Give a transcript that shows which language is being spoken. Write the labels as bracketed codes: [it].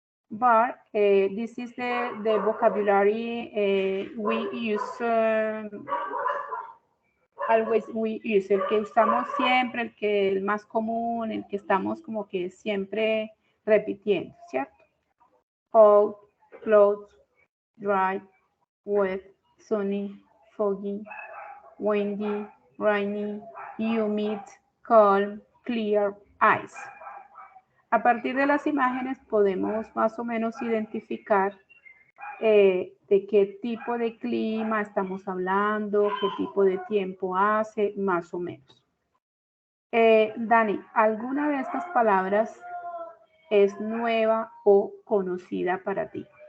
[en] But this is the vocabulary we use, [es] always we use, el que usamos siempre, el más común, el que estamos como que siempre repitiendo, ¿cierto? [en] Cold, clothes, dry, wet, sunny, foggy, windy, rainy, humid, calm, clear, ice. [es] A partir de las imágenes podemos más o menos identificar de qué tipo de clima estamos hablando, qué tipo de tiempo hace, más o menos. Dani, ¿alguna de estas palabras es nueva o conocida para ti?